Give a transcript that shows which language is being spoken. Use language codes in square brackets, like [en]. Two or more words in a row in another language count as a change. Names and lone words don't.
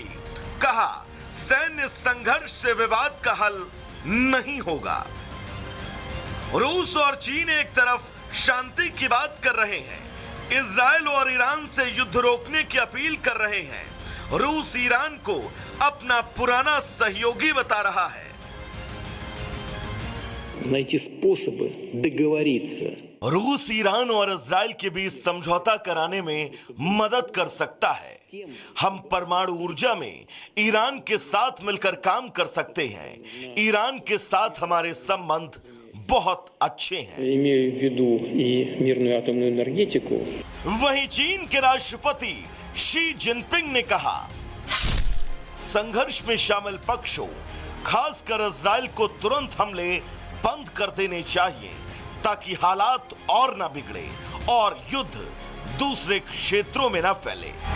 [hi] कहा, सैन्य संघर्ष से विवाद का हल नहीं होगा। रूस और चीन एक तरफ शांति की बात कर रहे हैं, इजराइल और ईरान से युद्ध रोकने की अपील कर रहे हैं। रूस ईरान को अपना पुराना सहयोगी बता रहा है। [ru] найти способы договориться। [hi] रूस ईरान और इजराइल के बीच समझौता कराने में मदद कर सकता है। हम परमाणु ऊर्जा में ईरान के साथ मिलकर काम कर सकते हैं। ईरान के साथ हमारे संबंध बहुत अच्छे हैं। [ru] Имею в виду и мирную атомную энергетику। [hi] वहीं चीन के राष्ट्रपति शी जिनपिंग ने कहा, संघर्ष में शामिल पक्षों, खासकर इजराइल को तुरंत हमले बंद कर देने चाहिए ताकि हालात और न बिगड़े और युद्ध दूसरे क्षेत्रों में न फैले।